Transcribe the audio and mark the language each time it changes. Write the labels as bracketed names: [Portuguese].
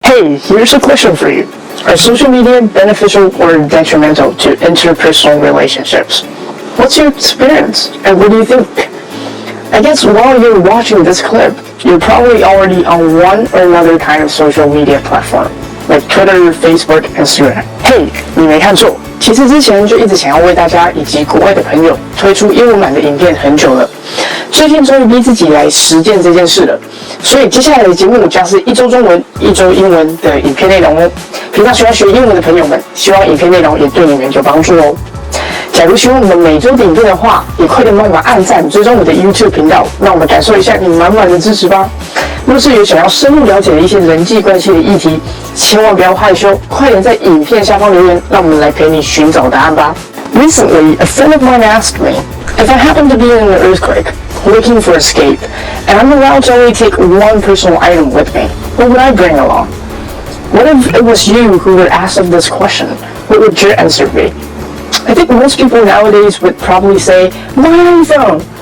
[English] Hey, here's a question for you. Are social media beneficial or detrimental to interpersonal relationships? What's your experience and what do you think? I guess while you're watching this clip, you're probably already on one or another kind of social media platform, like Twitter, Facebook, Instagram. [Chinese] Hey, 你没看错，其实之前就一直想要为大家以及国外的朋友推出英文版的影片很久了，最近终于逼自己来实践这件事了。所以接下来的节目将是一周中文、一周英文的影片内容哦。平常喜欢学英文的朋友们，希望影片内容也对你们有帮助哦。假如喜欢我们每周的影片的话，也快点帮我们按赞、追踪我们的 Youtube 频道，让我们感受一下你满满的支持吧。若是有想要深入了解的一些人际关系的议题，千万不要害羞，快点在影片下方留言，让我们来陪你寻找答案吧。 [English] Recently, a friend of mine asked me if I happened to be in an earthquake, looking for escape, and I'm allowed to only take one personal item with me, what would I bring along? What if it was you who were asked of this question? What would your answer be? I think most people nowadays would probably say, my iPhone!